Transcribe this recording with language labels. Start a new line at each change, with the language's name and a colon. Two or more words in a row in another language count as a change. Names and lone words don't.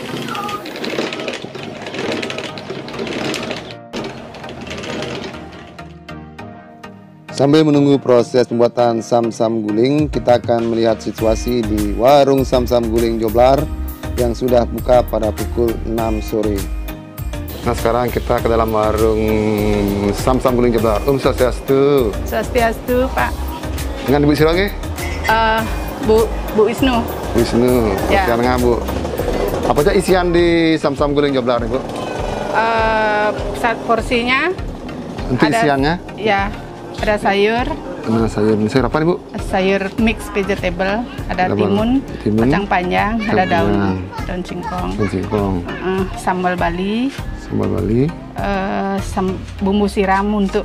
Indonesian: Sambil menunggu proses pembuatan sam-sam guling, kita akan melihat situasi di warung sam-sam guling Joblar yang sudah buka pada pukul 6 sore. Nah sekarang kita ke dalam warung sam-sam guling Joblar. Swastiastu. Swastiastu Pak. Dengan Ibu Siro nggih? Bu Wisnu. Wisnu. Ya. Sekarang Bu. Apa aja isian di sam-sam guling Joblar nih Bu? Porsinya Untuk ada, isiannya? ya, ada sayur. Nah sayur apa nih Bu? Sayur
English: mix vegetable,
Indonesian: ada timun, kacang panjang, ada daun singkong, sambal Bali, bumbu siram untuk